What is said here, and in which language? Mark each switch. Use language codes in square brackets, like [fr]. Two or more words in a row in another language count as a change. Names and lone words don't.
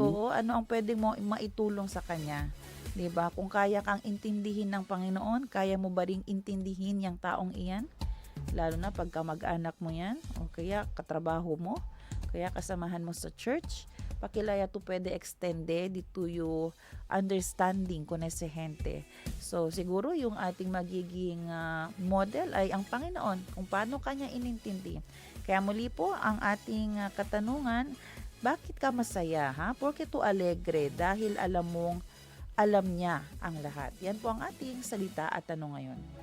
[tl] ano ang puwede mo maitulong sa kanya, 'di ba? Kung kaya kang intindihin ng Panginoon, kaya mo ba ring intindihin yang taong iyan? Lalo na pagka mag-anak mo 'yan o kaya katrabaho mo, kaya kasamahan mo sa church, pakilaya to puwede extende dito yung understanding [es] con ese gente. [tl] So, siguro yung ating magiging, model ay ang Panginoon kung paano kanya inintindi. Kaya muli po ang ating, katanungan, bakit ka masaya, ha? [es] Porque tu alegre? [tl] Dahil alam mong alam niya ang lahat. Yan po ang ating salita at tanong ngayon.